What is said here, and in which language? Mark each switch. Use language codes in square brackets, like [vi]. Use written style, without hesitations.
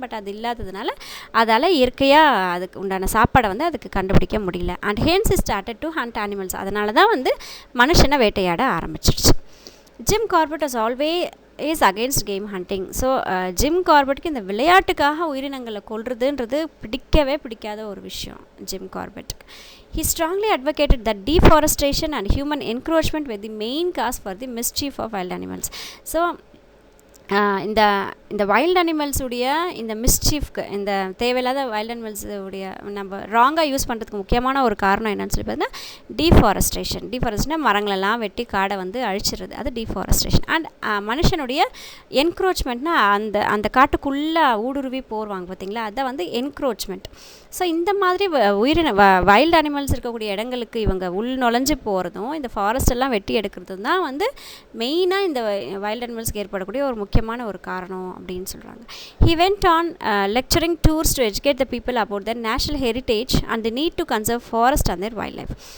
[ta] But அது இல்லாததுனால அதால் இயற்கையாக அதுக்கு உண்டான சாப்பாடை வந்து அதுக்கு கண்டுபிடிக்க முடியல. [en] And hence started to hunt animals. [ta] அதனால தான் வந்து மனுஷனை வேட்டையாட ஆரம்பிச்சிருச்சு. [en] Jim Corbett was always against game hunting. [ta] So gym கார்பெட்டுக்கு இந்த விளையாட்டுக்காக உயிரினங்களை கொல்றதுன்றது பிடிக்காத ஒரு விஷயம் gym கார்பெட்டுக்கு. [en] He strongly advocated that deforestation and human encroachment were the main cause for the mischief of wild animals. [ta] So இந்த வைல்ட் அனிமல்ஸுடைய இந்த மிஸ்சீஃப்க்கு, இந்த தேவையில்லாத வைல்ட் அனிமல்ஸுடைய நம்ம ராங்காக யூஸ் பண்ணுறதுக்கு முக்கியமான ஒரு காரணம் என்னன்னு சொல்லி பார்த்தீங்கன்னா டீஃபாரஸ்டேஷன். மரங்களெல்லாம் வெட்டி காடை வந்து அழிச்சிடுறது, அது டீஃபாரஸ்டேஷன். அண்ட் மனுஷனுடைய என்க்ரோச்மெண்ட்னா அந்த காட்டுக்குள்ளே ஊடுருவி போடுவாங்க பார்த்தீங்களா, அதை வந்து என்க்ரோச்மெண்ட். ஸோ இந்த மாதிரி வைல்டு அனிமல்ஸ் இருக்கக்கூடிய இடங்களுக்கு இவங்க உள் நுழைஞ்சு போகிறதும் இந்த ஃபாரஸ்ட் எல்லாம் வெட்டி எடுக்கிறதும் தான் வந்து மெயினாக இந்த வைல்டு அனிமல்ஸ்க்கு ஏற்படக்கூடிய ஒரு முக்கியமான ஒரு காரணம் அப்படின்னு சொல்கிறாங்க. [en] He went on lecturing tours to educate the people about their national heritage and the need to conserve forest and their wildlife.